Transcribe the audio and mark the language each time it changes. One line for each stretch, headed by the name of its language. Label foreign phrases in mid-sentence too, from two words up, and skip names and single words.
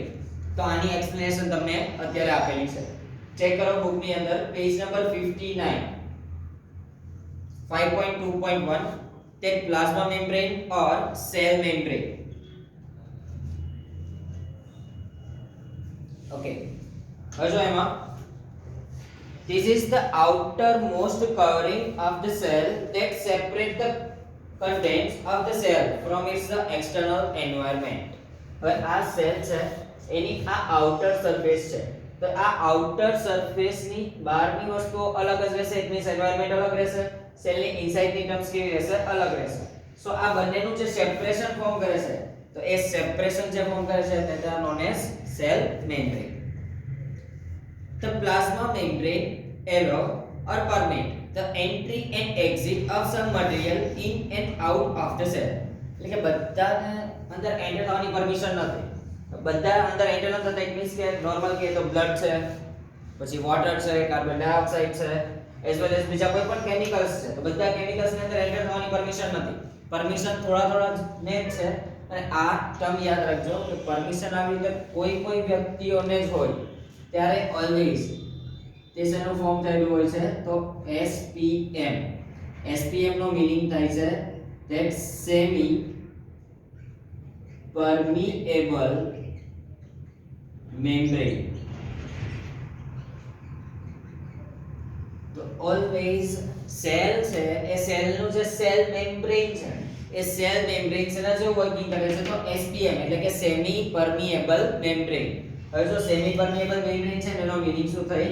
Gujarati: તો આની એક્સપ્લેનેશન તમને અત્યારે આપેલી છે, ચેક કરો બુકની અંદર
English: page number
Gujarati: 59 5.2.1 ટેક
English: plasma membrane or cell membrane. ઓકે,
Gujarati: હવે જો એમાં
English: this is the outermost covering of the cell that separate the contents of the cell from its external environment.
Gujarati: હવે આ સેલ છે એની આ
English: outer surface
Gujarati: છે, તો આ
English: outer surface
Gujarati: ની બહારની વસ્તુઓ અલગ જ રહેશે,
English: it means environment
Gujarati: અલગ રહેશે, સેલની ઇનસાઇડ ની ટર્મ્સ કેવી રહેશે? અલગ રહેશે. સો આ બંનેનું જે
English: separation form
Gujarati: કરે છે, તો એ સેપરેશન જે ફોર્મ કરે છે તે
English: known as cell membrane. The plasma membrane allow or permit the entry and exit of some material in and out of the cell.
Gujarati: એટલે કે બધાને અંદર એન્ટર થવાની પરમિશન નથી. બધા અંદર એન્ટર ન થતા
English: it means
Gujarati: કે નોર્મલ કે તો બ્લડ છે, પછી વોટર છે,
English: carbon dioxide
Gujarati: છે,
English: as well as
Gujarati: બીજા કોઈ પણ કેમિકલ્સ છે, તો બધા કેમિકલ્સ ની અંદર એન્ટર થવાની પરમિશન નથી. પરમિશન થોડા ને જ છે. અને આ ટર્મ યાદ રાખજો કે પરમિશન આવી રીતે કોઈ વ્યક્તિઓને જ હોય ત્યારે ઓલવેઝ તે શેનું ફોર્મ થયેલું હોય છે? તો SPM. SPM નો મીનિંગ થાય છે
English: that semi permeable membrane.
Gujarati: તો ઓલવેઝ સેલ છે એ સેલનું જે
English: cell membrane
Gujarati: છે એ
English: cell membrane
Gujarati: છે ને જો વર્કિંગ કરે છે તો SPM એટલે કે
English: semi permeable membrane.
Gujarati: હવે જો
English: semi permeable membrane
Gujarati: છે એનો મીનિંગ શું થઈ?